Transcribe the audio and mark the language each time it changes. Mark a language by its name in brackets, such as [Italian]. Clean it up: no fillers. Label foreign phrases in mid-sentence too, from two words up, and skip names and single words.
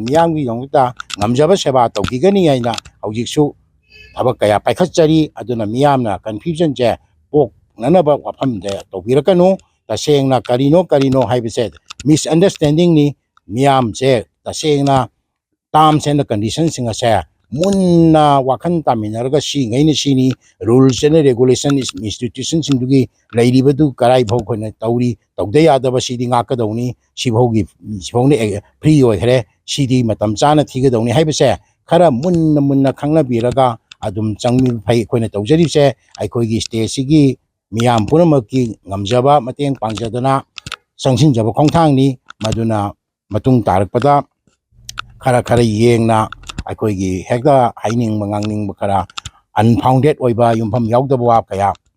[Manipuri] miyamgi yongta ngamjaba seba tawgigani aina hawjiksu thabak kaya paikhatchari aduna miyamna confusion je pok nanaba wafam de tawbirakanu tasengna karino haibase misunderstanding ni miyam je tasengna [English] terms and conditions [Manipuri] singa se munna wakhan taminarga si ngaini sini [English] rules and regulations institutions [Manipuri] sindugi lairibadu karai bhau khona tauri tawde yadaba sidi ngakadawni sibhogi sibhone free oi khare sidi matam chana thigadawni haibase khara munna khangna biraga adum changmi phai khona tawjari se aikhoigi state sigi miyam punamaki ngamjaba mateng pangjadana sangsin jaba khongthangni maduna matung tarakpada khara yengna aikhoigi hekta haining mangangning bakara unfounded oiba yumpham yaudaba wa kaya